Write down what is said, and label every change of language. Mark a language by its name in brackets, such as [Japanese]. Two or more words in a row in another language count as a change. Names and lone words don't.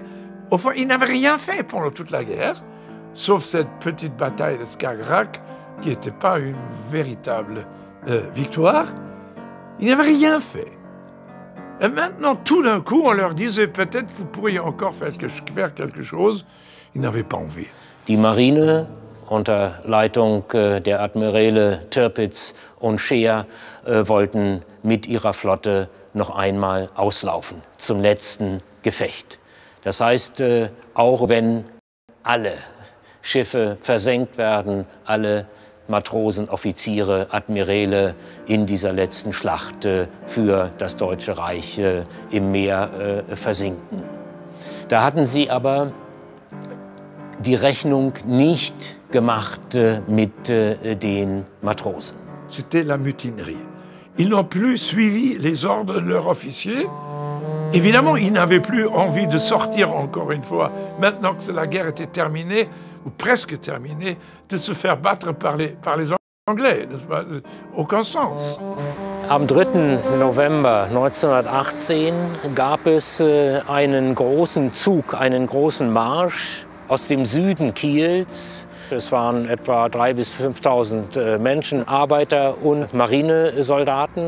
[French] Au fond, ils n'avaient rien fait pendant toute la guerre, sauf cette petite bataille de Skagerrak, qui n'était pas une véritable victoire. Ils n'avaient rien fait. Et maintenant, tout d'un coup, on leur disait peut-être vous pourriez encore faire quelque chose. Ils n'avaient pas envie. [German] Die Marine unter Leitung der Admiräle Tirpitz und Scheer wollten mit ihrer Flotte noch einmal auslaufen zum letzten Gefecht. Das heißt, auch wenn alle Schiffe versenkt werden, alle Matrosen, Offiziere, Admiräle in dieser letzten Schlacht für das Deutsche Reich im Meer versinken. Da hatten sie aber die Rechnung nicht gemacht mit den Matrosen. [French] C'était la mutinerie. Ils n'ont plus suivi les ordres de leur officier. Évidemment, ils n'avaient plus envie de sortir encore une fois, maintenant que la guerre était terminée, ou presque terminée, de se faire battre par les Anglais. Aucun sens. [German] Am 3. November 1918 gab es einen großen Zug, einen großen Marsch aus dem Süden Kiels. Es waren etwa 3.000 bis 5.000 Menschen, Arbeiter und Marinesoldaten.